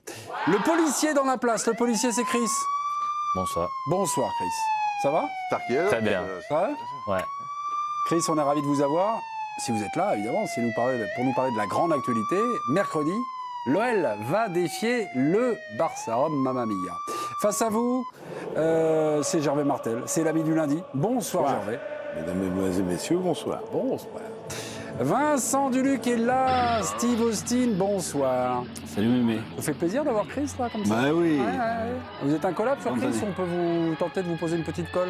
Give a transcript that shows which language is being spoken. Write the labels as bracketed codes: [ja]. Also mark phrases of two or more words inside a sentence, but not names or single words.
[fr] Le policier dans la place, le policier c'est Chris. Bonsoir. Bonsoir Chris. Ça va? Très bien. Ça va? Ouais. Chris, on est ravis de vous avoir. Si vous êtes là, évidemment, pour nous parler de la grande actualité. Mercredi, l'OL va défier le Barça. [it] Oh, mamma mia. [fr] Face à vous, c'est Gervais Martel, c'est l'ami du lundi. Bonsoir Gervais. Mesdames, Mesdemoiselles et Messieurs, bonsoir. Bonsoir. Vincent Duluc est là, Steve Austin, bonsoir. Salut Mémé. Ça fait plaisir d'avoir Chris là comme ça. Bah oui. Ouais. Vous êtes un collab sur Chris ou on peut vous tenter de vous poser une petite colle?